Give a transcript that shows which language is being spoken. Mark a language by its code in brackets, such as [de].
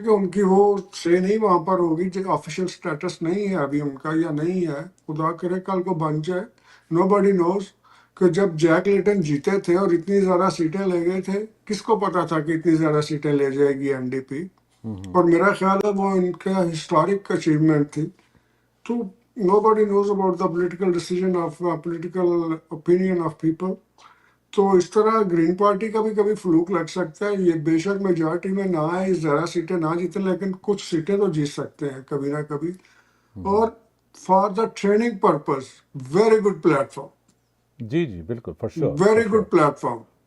[ur] کہ ان کی وہ سے نہیں وہاں پر ہوگی، جو آفیشیل سٹیٹس نہیں ہے ابھی ان کا یا نہیں ہے، خدا کرے کل کو بن جائے. [en] nobody knows [ur] کہ جب جیک لیٹن جیتے تھے اور اتنی زیادہ سیٹیں لے گئے تھے، کس کو پتا تھا کہ اتنی زیادہ سیٹیں لے جائے گی این ڈی پی. اور میرا خیال ہے وہ ان کا [en] historic achievement [ur] تھی. [en] تو nobody knows about the political decision of political opinion of people. [ur] تو اس طرح گرین پارٹی کا بھی کبھی فلوک لگ سکتا ہے. یہ بے شک میجورٹی میں نہ آئے، زیادہ سیٹیں نہ جیتے، لیکن کچھ سیٹیں تو جیت سکتے ہیں کبھی نہ کبھی. [en] اور for the training purpose very good platform, [ur] جی جی بالکل [en] For sure very good platform.